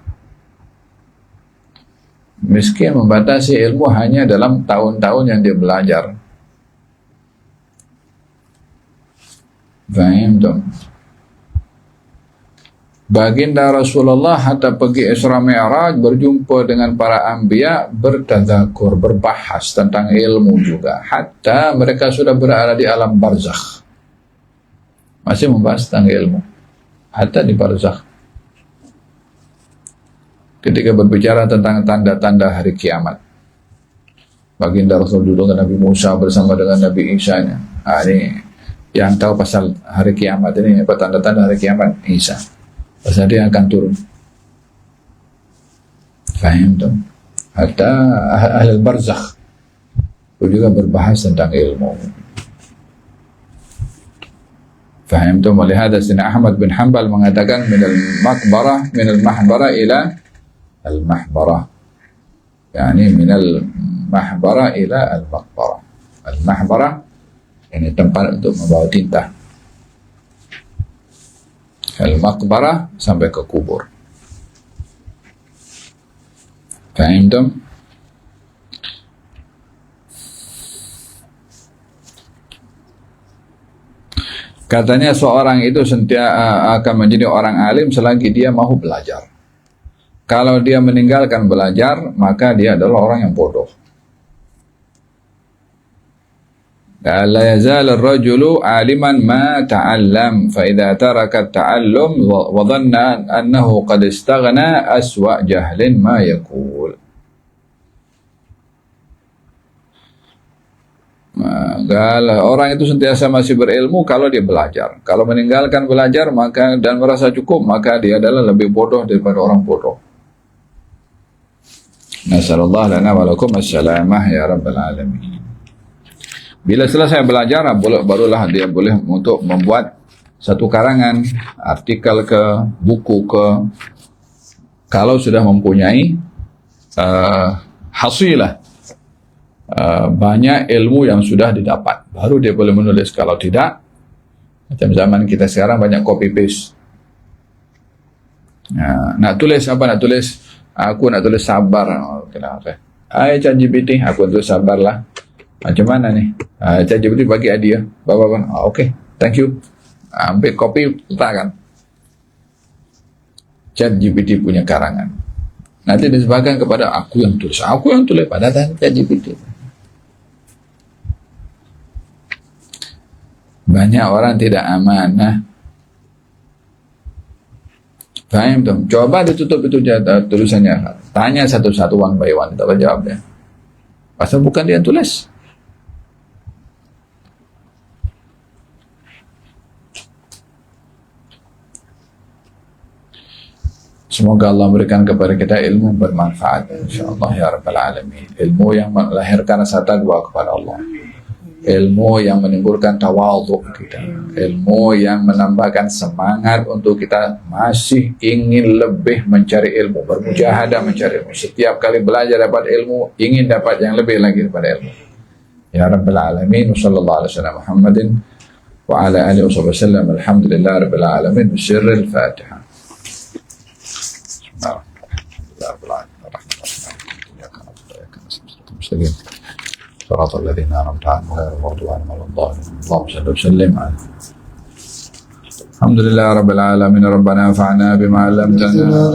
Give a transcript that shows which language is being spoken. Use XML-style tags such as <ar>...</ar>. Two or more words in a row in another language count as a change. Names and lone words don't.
<ms>Miskin membatasi ilmu hanya dalam tahun-tahun yang dia belajar. Faham tak? Baginda Rasulullah hatta pergi Isra Mi'raj, berjumpa dengan para anbiya, bertadzakur, berbahas tentang ilmu juga. Hatta mereka sudah berada di alam barzakh, masih membahas tentang ilmu. Hatta di barzakh, ketika berbicara tentang tanda-tanda hari kiamat, baginda Rasul dulu dengan Nabi Musa bersama dengan Nabi Isa. Ini yang tahu pasal hari kiamat ini, apa tanda-tanda hari kiamat? Isa. Pasal dia akan turun. Faham tu? Hatta ahli barzakh juga berbahas tentang ilmu. Faham tu? Melihat Sayyidina Ahmad bin Hanbal mengatakan</ms> <ar>من المحبرة إلى المحبرة يعني من المحبرة إلى المقبرة.</ar> <ms>Al-mahbara ini tempat untuk membawa tinta, al-maqbarah sampai ke kubur. Faham tu? Katanya seorang itu sentiasa akan menjadi orang alim selagi dia mahu belajar. Kalau dia meninggalkan belajar, maka dia adalah orang yang bodoh.</ms> <ar>لا يزال الرجل عالما ما تعلم فإذا ترك التعلم وظن أنه قد استغنى أسوأ جهل ما يقول.</ar> <ms>Kalau orang itu sentiasa masih berilmu kalau dia belajar. Kalau meninggalkan belajar maka dan merasa cukup, maka dia adalah lebih bodoh daripada orang bodoh.</ms> <ar>نسأل الله لنا ولكم السلامة يا رب العالمين.</ar> <ms>Bila selesai belajar, barulah dia boleh untuk membuat satu karangan, artikel ke, buku ke. Kalau sudah mempunyai hasilah, banyak ilmu yang sudah didapat, baru dia boleh menulis. Kalau tidak, macam zaman kita sekarang banyak</ms> <en>copy paste.</en> <ms>Nak tulis apa? Nak tulis, aku nak tulis sabar. Okay. ChatGPT, aku tulis sabarlah. Macam mana nih? ChatGPT bagi hadiah. Bapak, oke,</ms> <en>thank you.</en> <ms>Ambil kopi, letakkan. ChatGPT punya karangan. Nanti disebabkan kepada aku yang tulis. Aku yang tulis, padahal ChatGPT. Banyak orang tidak amanah. Faham tuh? Coba ditutup itu tulisannya. Tanya satu-satu</ms> <en>one by one.</en> <ms>Tak jawab dia. Pasal bukan dia yang tulis. Semoga Allah berikan kepada kita ilmu bermanfaat. InsyaAllah</ms> <ar>يا رب العالمين.</ar> <ms>Ilmu yang melahirkan rasa takwa kepada Allah. Ilmu yang menimbulkan tawadhu kita. Ilmu yang menambahkan semangat untuk kita masih ingin lebih mencari ilmu. Bermujahadah mencari ilmu. Setiap kali belajar dapat ilmu, ingin dapat yang lebih lagi daripada ilmu.</ms> <ar>يا رب العالمين. صلى الله عليه وسلم محمد وعلى آله وسلم. الحمد لله رب العالمين. بسر الفاتحة. صراط الذين أنعمت عنهم غير المغضوب عليهم ولا الضالين اللهم صل وسلم على الحمد لله رب العالمين ربنا انفعنا بما علمتنا</ar>